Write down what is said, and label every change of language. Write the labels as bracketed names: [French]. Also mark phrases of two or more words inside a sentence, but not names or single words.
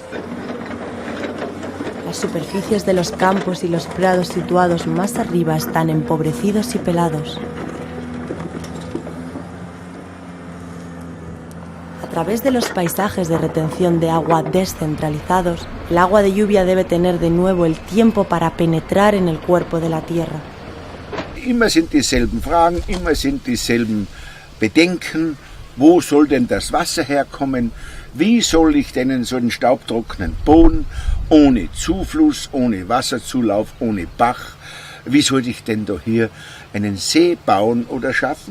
[Spanish] Las superficies de los campos y los prados situados más arriba están empobrecidos y pelados. A través de los paisajes de retención de agua descentralizados, el agua de lluvia debe tener de nuevo el tiempo para penetrar en el cuerpo de la tierra. [German] Immer sind dieselben Fragen, immer sind dieselben Bedenken. Wo soll denn das Wasser herkommen? Wie soll ich denn in so einen staubtrockenen Boden, ohne Zufluss, ohne Wasserzulauf, ohne Bach, wie soll ich denn da hier einen See bauen oder schaffen?